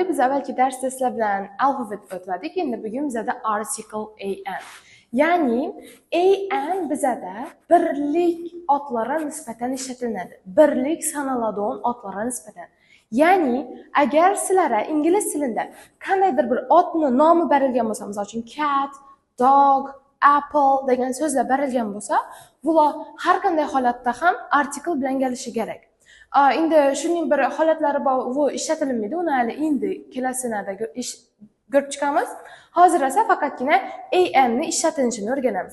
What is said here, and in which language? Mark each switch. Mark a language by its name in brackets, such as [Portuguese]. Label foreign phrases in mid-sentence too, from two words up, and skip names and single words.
[Uzbek] Biz avvalgi darsda sizlar bilan alfabet o'tdik. Endi bugun bizada [English] article an. [Uzbek] Ya'ni an bizada birlik otlara nisbatan ishlatiladi. Birlik sanaladigan otlara nisbatan. Ya'ni agar sizlarga ingliz tilida qandaydir bir otning nomi berilgan bo'lsa, misol uchun [English] cat, dog, apple [Uzbek] degan so'zlar berilgan bo'lsa, bular har qanday holatda ham article bilan kelishi kerak. Endi shuning bir holatlari bor, u ishlatilmaydi. Uni hali endi kelasida ko'rib chiqamiz. Hozir esa faqatgina an ni ishlatilishini o'rganamiz.